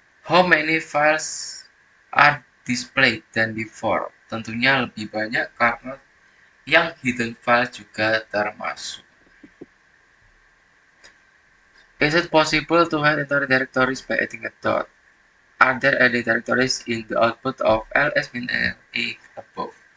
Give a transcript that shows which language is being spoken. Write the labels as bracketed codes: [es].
[en] How many files are displayed than before? [id] Tentunya lebih banyak karena yang hidden file juga termasuk. [en] Is it possible to hide entire directories by adding a dot? Are there any directories in the output of ls-la above?